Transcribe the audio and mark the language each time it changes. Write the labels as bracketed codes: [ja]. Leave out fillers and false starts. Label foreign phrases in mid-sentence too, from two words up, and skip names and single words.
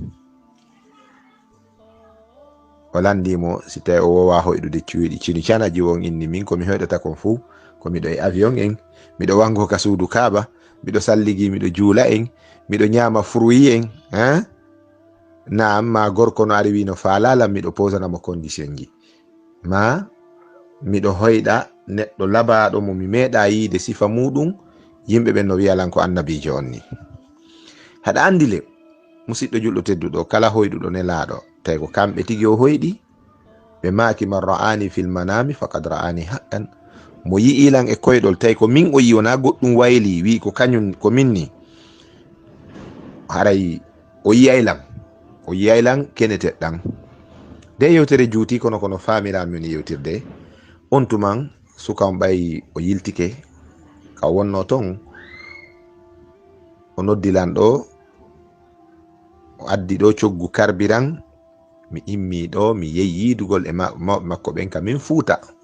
[ff] o landimo si tawi o wowa hoyɗude cuuɗi cini cana jiwon inni min komi hoyɗata kon fuu ko miɗo e avion en, miɗo wango ka suudu kaaba, miɗo salligi, miɗo juula en, miɗo ñama fruit en, naam ma gorko no ari wi no faalalam miɗo posanamo condition ji, ma miɗo hoyɗa neɗɗo labaɗo mo mi meeɗa yiide sifa muɗum, yimɓe ɓen no wiyalan ko annabijo on ni. haɗa andi le musidɗo julɗo tedduɗo, kala hoyɗuɗo nelaɗo tawi ko kamɓe tigi o hoyɗi, ɓe maki man [ar] رآني في المنام فقد رآني حقا. [ff] mo yi'ilan e koyɗol tawi ko min o yi, wona goɗɗum wayli wi ko kañum ko minni, haray o yiyaylan keneteɗɗan. nde yewtere juuti kono famirami woni yewtirde on tuman suka on ɓayi o yiltike ka wonno ton, o noddilan ɗo, o addi ɗo coggu carburant, mi immi ɗo mi yehi yidugol e mawɓe makko ɓen ka min fuuta,